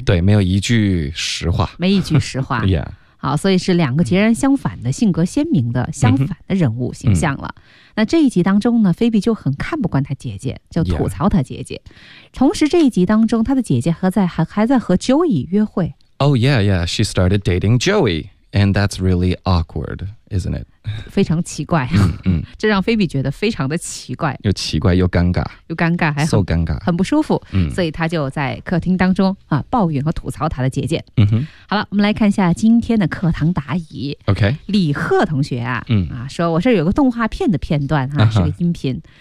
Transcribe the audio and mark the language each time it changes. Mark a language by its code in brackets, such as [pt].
[zh] 对，没有一句实话。没一句实话。好，所以是两个截然相反的性格鲜明的相反的人物形象了。那这一集当中呢，菲比就很看不惯他姐姐，就吐槽他姐姐。同时这一集当中，他的姐姐还在和 Joey 约会。 [en] She started dating Joey, and that's really awkward, isn't it? [zh] 非常奇怪。这让菲比觉得非常的奇怪。又奇怪又尴尬。又尴尬，还 so 尴尬，很不舒服。所以他就在客厅当中啊抱怨和吐槽他的姐姐。好了，我们来看一下今天的课堂答疑。 [en] OK。 [zh] 李贺同学说我这有个动画片的片段哈，是个音频。